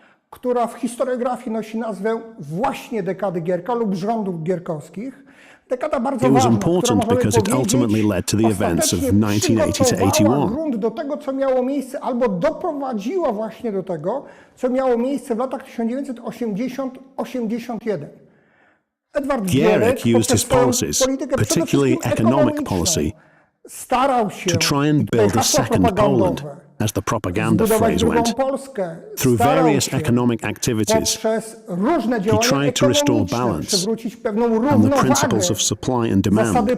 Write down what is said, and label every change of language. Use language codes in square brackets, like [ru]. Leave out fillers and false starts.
[pl] Która w historiografii nosi nazwę właśnie dekady Gierka lub rządów gierkowskich. Dekada bardzo ważna, [en] it was important because it ultimately led to the events of 1980 to 81. [pl] Grunt do tego, co miało miejsce, albo doprowadziła właśnie do tego, co miało miejsce w latach 1980-81. [en] Gierek used his policies, particularly economic policy, to try and build a second Poland, as the propaganda phrase went. Through various economic activities, he tried to restore balance and the principles of supply and demand.